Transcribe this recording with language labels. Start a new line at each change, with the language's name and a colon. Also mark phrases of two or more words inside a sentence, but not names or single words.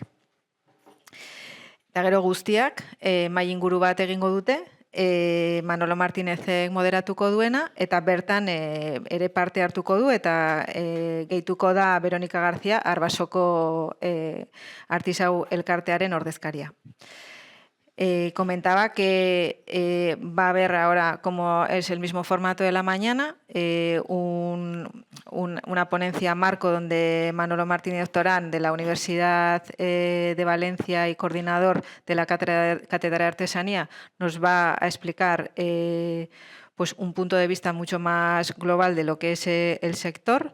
Basque: Eta gero guztiak mahai inguru bat egingo dute, Manolo Martínezek moderatuko duena, eta bertan ere parte hartuko du, eta gehituko da Verónica García, Arbasoko artisau elkartearen ordezkaria.
Spanish: Comentaba que va a haber ahora, como es el mismo formato de la mañana, una ponencia marco donde Manolo Martínez Torán, de la Universidad de Valencia y coordinador de la Cátedra de Artesanía, nos va a explicar pues un punto de vista mucho más global de lo que es el sector.